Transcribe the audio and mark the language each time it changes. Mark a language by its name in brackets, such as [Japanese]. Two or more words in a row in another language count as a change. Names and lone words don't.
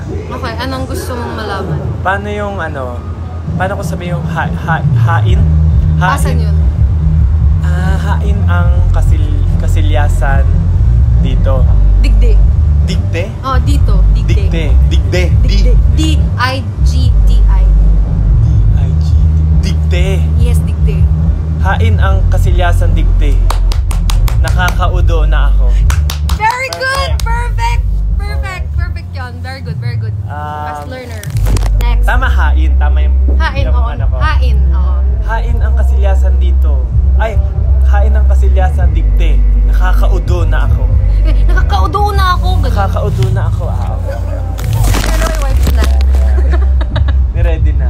[Filipino] Okay, anong gusto mong malaman? Paano yung paano ko sabihin yung hain? Asan yun? [Bikol] Hain ang kasilyasan dito. Digde. Digte? Oh, dito. Digde. Digte. D-I-G-T-I. Digte. Yes, digde. Hain ang kasilyasan digte. [Filipino] Nakakaudo na ako. [English] Very good! Perfect! Perfect yun. Very good. Fast learner. Next. [Filipino] Tama hain. Tama yung Hain, yung oo. ko. Hain, oo. [Bikol] Hain ang kasilyasan dito. Ay, hain ang kasilyasan digte. [Filipino] Nakakaudo na ako. Nakakaudo na ako. Nakakaudo na ako. Pero may wife na. Ni-ready na.